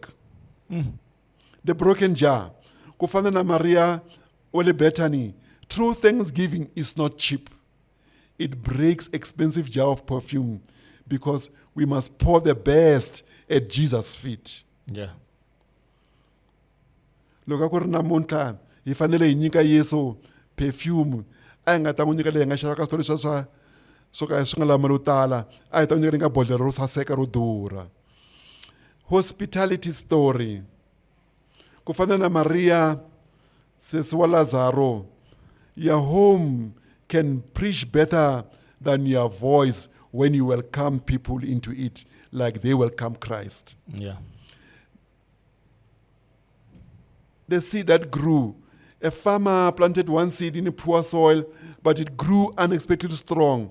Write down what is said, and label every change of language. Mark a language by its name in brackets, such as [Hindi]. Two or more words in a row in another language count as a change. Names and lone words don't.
[English] The broken jar. [Tsonga] Kufana na [English] Maria Ole Bethany, true thanksgiving is not cheap. It breaks expensive jar of perfume because we must pour the best at Jesus' feet. Yeah. [Tsonga] Loko ku ri namuntlha hi fanele hi nyika Yesu perfume a hi nga ta n'wi nyika leyi hi nga xava ka switolo swo ka swi nga lavi mali yo tala, a hi ta n'wi nyika leyi nga bodlhela ro saseka ro durha. [English] Hospitality story. [Tsonga] Ku fana na Maria sesi wa Lazaro, [English] your home can preach better than your voice when you welcome people into it like they welcome Christ. Yeah. The seed that grew. A farmer planted one seed in a poor soil, but it grew unexpectedly strong.